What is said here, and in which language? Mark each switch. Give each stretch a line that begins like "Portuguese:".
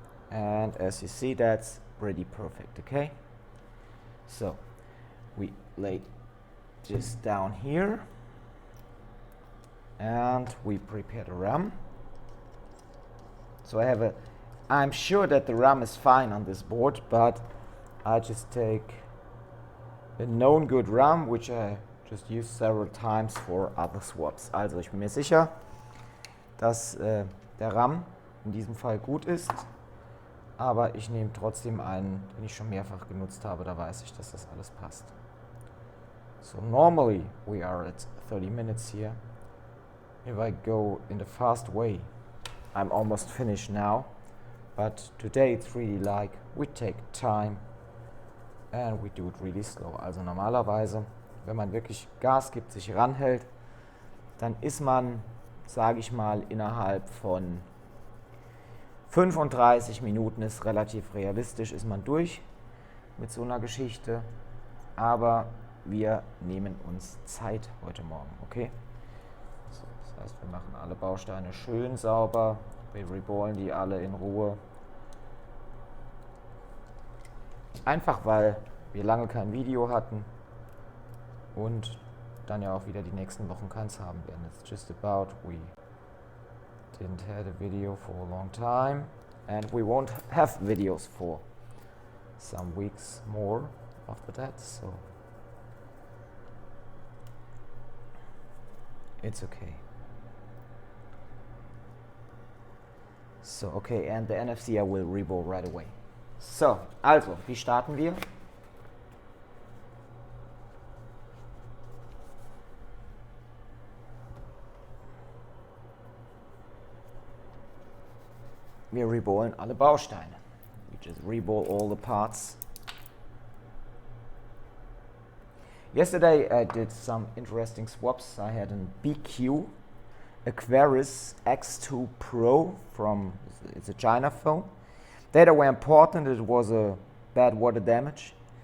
English: And as you see, that's pretty perfect, okay? So we lay this down here and we prepare the RAM. So I'm sure that the RAM is fine on this board, but I just take a known good RAM, which I just used several times for other swaps.
German: Also ich bin mir sicher, dass der RAM in diesem Fall gut ist, aber ich nehme trotzdem einen, den ich schon mehrfach genutzt habe, da weiß ich, dass das alles passt.
English: So normally we are at 30 minutes here. If I go in the fast way, I'm almost finished now, but today it's really like we take time and we do it really slow.
German: Also normalerweise, wenn man wirklich Gas gibt, sich ranhält, dann ist man, sage ich mal, innerhalb von 35 Minuten, ist relativ realistisch, ist man durch mit so einer Geschichte. Aber wir nehmen uns Zeit heute Morgen, okay? So, das heißt, wir machen alle Bausteine schön sauber, wir reballen die alle in Ruhe. Einfach weil wir lange kein Video hatten und dann ja auch wieder die nächsten Wochen keins haben werden.
English: It's just about we didn't have a video for a long time and we won't have videos for some weeks more after that, so it's okay. So, okay, and the NFC I will reball right away.
German: So, also, wie starten wir? Wir reballen alle Bausteine.
English: We just reball all the parts. Yesterday I did some interesting swaps. I had an BQ Aquarius X2 Pro it's a China phone. Data were important, it was a bad water damage.